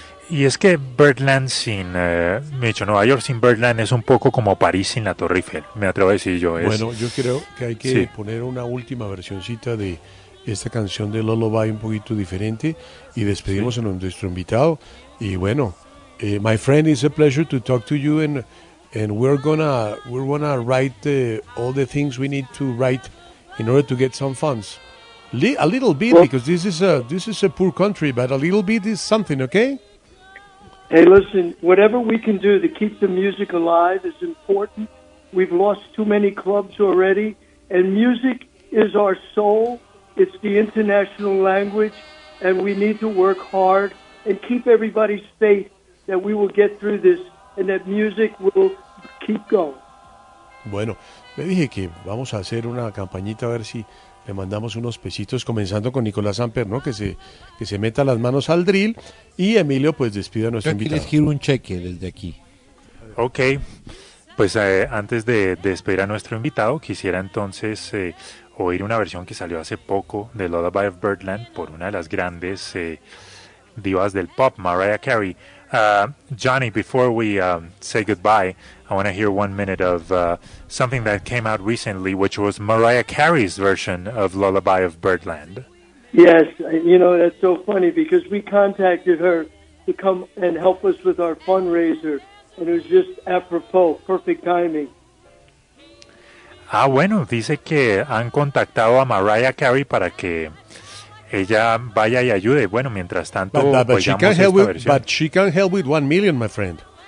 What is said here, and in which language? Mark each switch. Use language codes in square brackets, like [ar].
[es] Y es que Birdland sin, Nueva York sin Birdland es un poco como París sin la Torre Eiffel, me atrevo a decir yo. Bueno, yo creo que hay que poner una última versioncita de esta canción de Lullaby un poquito diferente y despedimos a nuestro invitado. Y bueno, [en] my friend, it's a pleasure to talk to you, and we're gonna write all the things we need to write in order to get some funds. A little bit, because this is a poor country, but a little bit is something, okay? Hey, listen, whatever we can do to keep the music alive is important. We've lost too many clubs already, and music is our soul. It's the international language, and we need to work hard and keep everybody's faith that we will get through this and that music will keep going. [es] Bueno, le dije que vamos a hacer una campañita, a ver si le mandamos unos pesitos, comenzando con Nicolás Samper, ¿no? Que se meta las manos al drill, y Emilio, pues, despida a nuestro invitado. Yo aquí les giro un cheque desde aquí. Ok. Pues antes de despedir a nuestro invitado, quisiera entonces... oír una versión que salió hace poco de Lullaby of Birdland por una de las grandes divas del pop, Mariah Carey. [en] Johnny, before we say goodbye, I want to hear 1 minute of something that came out recently, which was Mariah Carey's version of Lullaby of Birdland. Yes, you know, that's so funny because we contacted her to come and help us with our fundraiser, and it was just apropos, perfect timing. [es] Ah, bueno, dice que han contactado a Mariah Carey para que ella vaya y ayude. Bueno, mientras tanto, [en] But she can help with 1 million, my friend.